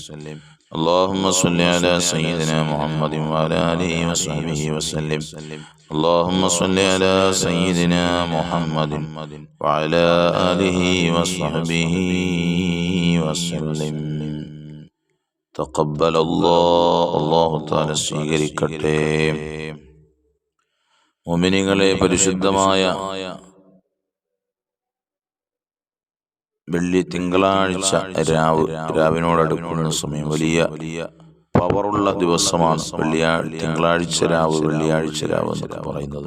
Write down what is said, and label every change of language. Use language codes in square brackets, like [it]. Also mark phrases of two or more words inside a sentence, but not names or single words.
[ar] اللهم صل على سيدنا محمد وعلى آله وصحبه وسلم. اللهم صل على سيدنا محمد وعلى آله وصحبه وسلم. تقبل الله تعالى സ്വീകരിക്കട്ടെ. [ml] മുഅ്മിനീങ്ങളെ, പരിശുദ്ധമായ വെള്ളി തിങ്കളാഴ്ച രാവിനോടടുക്കുന്ന സമയം വലിയ പവറുള്ള ദിവസമാണ്. തിങ്കളാഴ്ച രാവ്, വെള്ളിയാഴ്ച രാവ് എന്നൊക്കെ പറയുന്നത്.